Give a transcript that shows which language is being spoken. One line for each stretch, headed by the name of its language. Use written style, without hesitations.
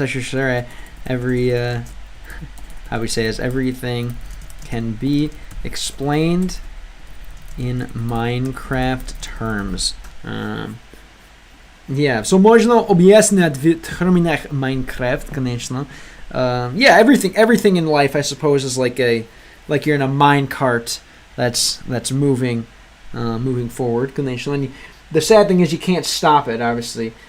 English: I should say how we say this, everything can be explained in Minecraft terms.
Russian: Yeah, so можно объяснять в терминах Minecraft, конечно.
English: Yeah, everything in life, I suppose, is like you're in a mine cart that's moving forward, конечно. And the sad thing is you can't stop it, obviously.